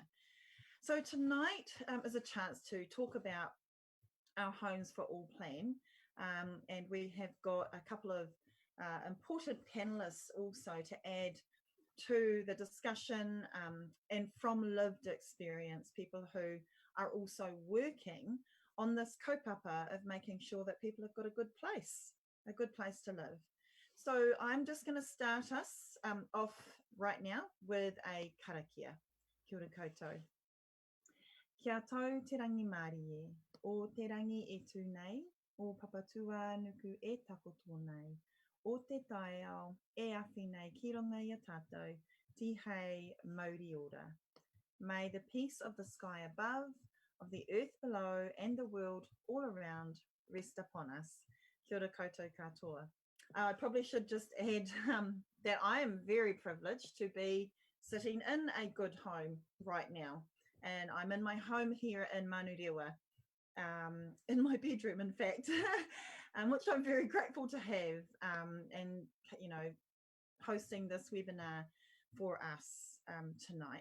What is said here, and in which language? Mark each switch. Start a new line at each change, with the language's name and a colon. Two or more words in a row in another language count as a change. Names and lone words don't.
English: So tonight is a chance to talk about our Homes for All plan, and we have got a couple of important panelists also to add to the discussion, and from lived experience, people who are also working on this kaupapa of making sure that people have got a good place to live. So I'm just going to start us off right now with a karakia.
Māori: Kia ora koutou. Kia tau te rangi Mārie, o te rangi e tū nei, o papatua nuku e takoto nei, o te taiao e awhi nei ki runga i a tātou, ti hei mauri ora.
English: May the peace of the sky above, of the earth below, and the world all around rest upon us.
Māori: Kia ora koutou katoa.
English: I probably should just add that I am very privileged to be sitting in a good home right now. And I'm in my home here in Manurewa, in my bedroom, in fact, which I'm very grateful to have, and, you know, hosting this webinar for us tonight.